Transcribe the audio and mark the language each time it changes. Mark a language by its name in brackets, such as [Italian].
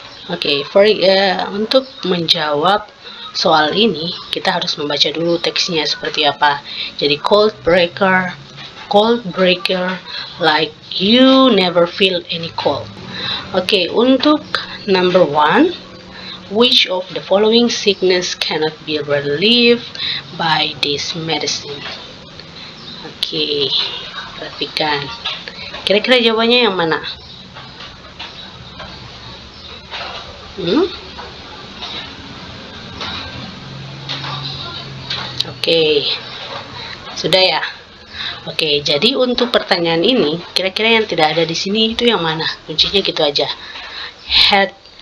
[Indonesian] Oke, untuk menjawab soal ini kita harus membaca dulu teksnya seperti apa. Jadi cold breaker, [English] cold breaker like you never feel any cold. [Indonesian] Oke, untuk [English] number 1, which of the following sickness cannot be relieved by this medicine? [Indonesian] Oke, perhatikan. Kira-kira jawabannya yang mana? Oke, sudah ya. Oke, jadi untuk pertanyaan ini, kira-kira yang tidak ada di sini itu yang mana? Kuncinya gitu aja. Head.